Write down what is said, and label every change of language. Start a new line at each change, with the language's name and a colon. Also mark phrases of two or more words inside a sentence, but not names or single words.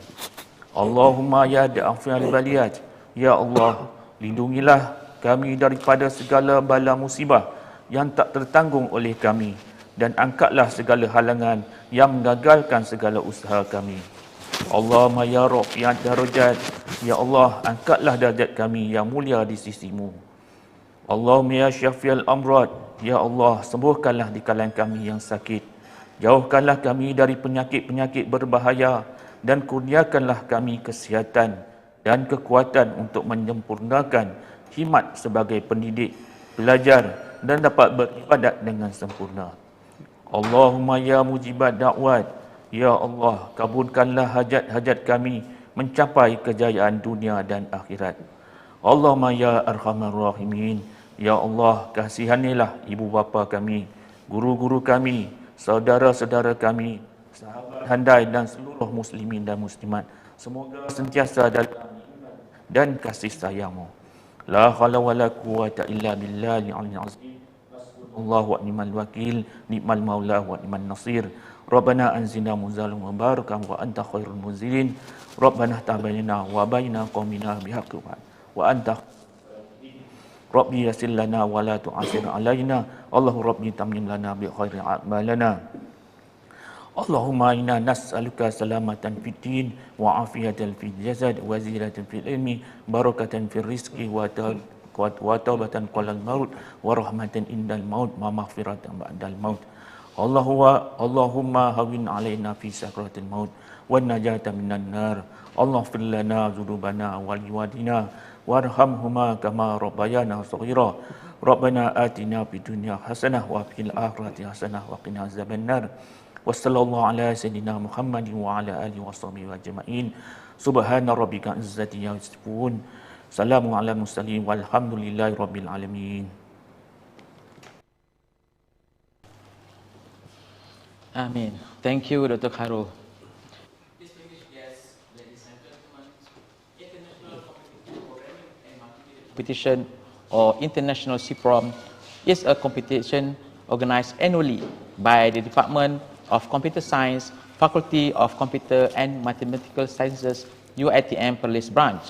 Arabic: اللهم يا دافع البليات,
Malay: ya Allah lindungilah kami daripada segala bala musibah yang tak tertanggung oleh kami dan angkatlah segala halangan yang menggagalkan segala usaha kami.
Arabic: اللهم يا رافع الدرجات,
Malay: ya Allah angkatlah darjat kami yang mulia di sisimu.
Arabic: اللهم يا شافي الأمراض,
Malay: ya Allah sembuhkanlah di kalangan kami yang sakit, jauhkanlah kami dari penyakit-penyakit berbahaya dan kurniakanlah kami kesihatan dan kekuatan untuk menyempurnakan khidmat sebagai pendidik, pelajar dan dapat beribadat dengan sempurna.
Arabic: اللهم يا مجيب الدعوات,
Malay: ya Allah, kabulkanlah hajat-hajat kami mencapai kejayaan dunia dan akhirat.
Arabic: اللهم يا أرحم الراحمين,
Malay: ya Allah, kasihanilah ibu bapa kami, guru-guru kami, saudara-saudara kami, sahabat handai dan seluruh muslimin dan muslimat. Semoga sentiasa dalam iman dan kasih sayang-Mu.
Arabic: لا حول ولا قوة إلا بالله العلي العظيم. الله ونعم الوكيل نعم المولى ونعم النصير. ربنا أنزلنا منزلا مباركا وأنت خير المنزلين. ربنا تبينا وبين قومنا بالحق وأنت ربي يسر لنا ولا تعسر علينا. الله ربي تمم لنا بخير أعمالنا. اللهم إنا نسألك سلامة في الدين وعافية في الجسد وزيادة في العلم بركة في الرزق وتوبة قبل الموت ورحمة عند الموت ومغفرة بعد الموت. اللهم هون علينا في سكرات الموت والنجاة من النار. اغفر لنا ذنوبنا ولوالدينا وارحمهما كما ربيانا صغيرا. ربنا آتنا في الدنيا حسنة وفي الآخرة حسنة وقنا عذاب النار. وصلى الله على سيدنا محمد وعلى آله وصحبه أجمعين. سبحان ربك العزة يصفون سلام على المرسلين والحمد لله رب العالمين. Amin.
English: Thank you, Dr. Khairul. Distinguished guests, ladies and gentlemen, International Competition Programming and Multimedia Competition, or International C-Prom, is a competition organized annually by the Department of Computer Science, Faculty of Computer and Mathematical Sciences, UiTM Perlis branch.